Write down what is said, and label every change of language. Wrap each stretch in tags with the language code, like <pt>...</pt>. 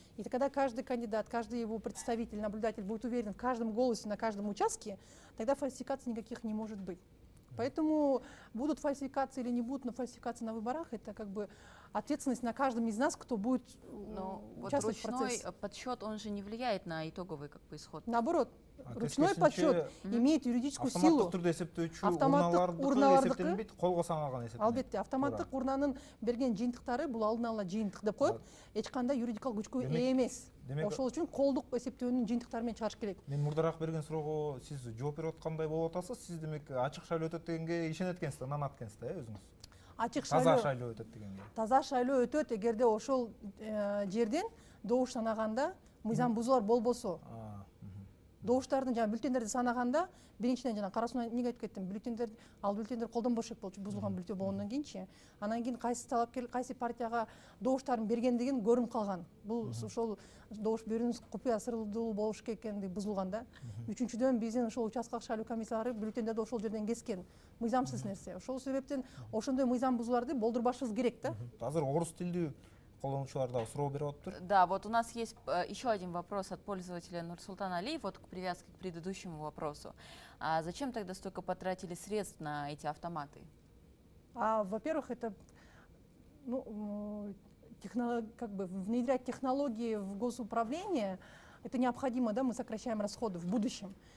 <ru>И тогда каждый кандидат, каждый его представитель, наблюдатель будет уверен в каждом голосе на каждом участке, тогда фальсификаций никаких не может быть. Поэтому будут фальсификации или не будут, но фальсификации на выборах — это как бы ответственность на каждом из нас, кто будет участвовать в процессе. Ручной подсчет, он же не влияет на итоговый исход. Наоборот, ручной подсчет имеет юридическую силу.</ru> <ky>Автоматтык түрдө эсептөөчү урналардыкы эсептелинбейт, колго саналган эсептелинет. Албетте, автоматтык урнанын берген жыйынтыктары бул алдын ала жыйынтык деп коет. Эч кандай юридикалык күчкө ээ эмес. Ошол үчүн колдук эсептөөнүн жыйынтыктары менен чыгарыш керек. Мен мурдараак берген суроого сиз жооп берип аткандай болуп атасыз. Сиз демек ачык шайлоо өтөт дегенге ишенет экенсиз, нанат экенсиз да өзүңүз. Ачык таза шайлоо өтөт дегенге. Таза шайлоо өтөт эгерде ошол жерден добуш санаганда мыйзам бузуулар болбосо. добуштардын жана бюллетендерди санаганда биринчиден жана карасуна эмнеге айтып кеттим, бюллетендер колдонбош болчу, бузулган бюллетен болгондон кийинчи, анан кийин кайсы талапкер кайсы партияга добуштарын бергендигин көрүнүп калган. Бул ошол добуш берүүнүн купуя сырдуу болуш керек экендиги бузулган да. Үчүнчүдөн биздин ошол участкалык шайлоо комиссиялары бюллетендерди ошол жерден кескен. Мыйзамсыз нерсе. Ошол себептен ошондой мыйзам бузууларды болдурбашыбыз керек да. Азыр орус тилдүү колдонуучулар да суроо берип атыптыр.</ky> <ru>Да, вот у нас есть еще один вопрос от пользователя Нурсултан Алиев, вот к привязке к предыдущему вопросу. А зачем тогда столько потратили средств на эти автоматы? Во-первых, это как бы внедрять технологии в госуправление, это необходимо, да, мы сокращаем расходы в будущем.</ru>